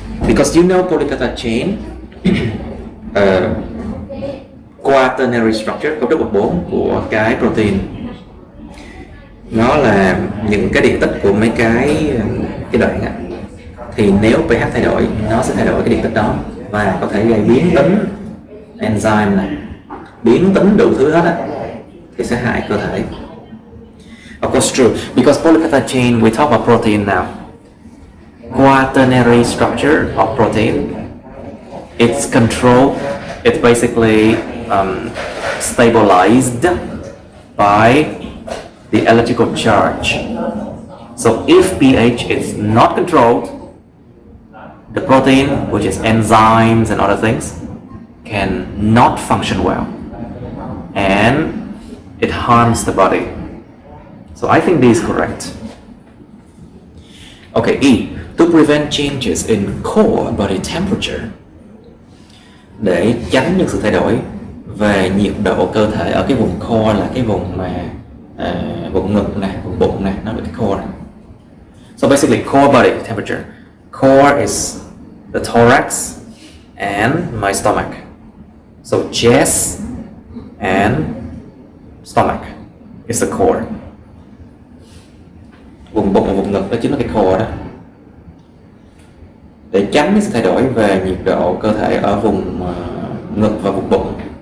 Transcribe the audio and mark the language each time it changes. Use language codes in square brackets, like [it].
[en] Because you know polypeptide chain, quaternary structure, [vi] cấu trúc bậc 4 của cái protein, nó là những cái điện tích của mấy cái đoạn á. Thì nếu pH thay đổi, nó sẽ thay đổi cái điện tích đó và có thể gây biến tính enzyme này, biến tính đủ thứ hết á, thì sẽ hại cơ thể. [en] Of course, true. Because polypeptide chain, we talk about protein now. Quaternary structure of protein, it's controlled, it's basically stabilized by the electrical charge. So if pH is not controlled, the protein, which is enzymes and other things, can not function well, and it harms the body. So I think D is correct. Okay, E. To prevent changes in core body temperature. [vi] Để tránh những sự thay đổi về nhiệt độ cơ thể ở cái vùng core, là cái vùng mà vùng ngực nè, vùng bụng nè, nó là cái core này. [en] So basically core body temperature. Core is the thorax and my stomach. So chest and stomach is the core. [vi] Vùng bụng và vùng ngực đó chính là cái core đó. Để tránh cái sự thay đổi về nhiệt độ cơ thể ở vùng ngực và vùng bụng.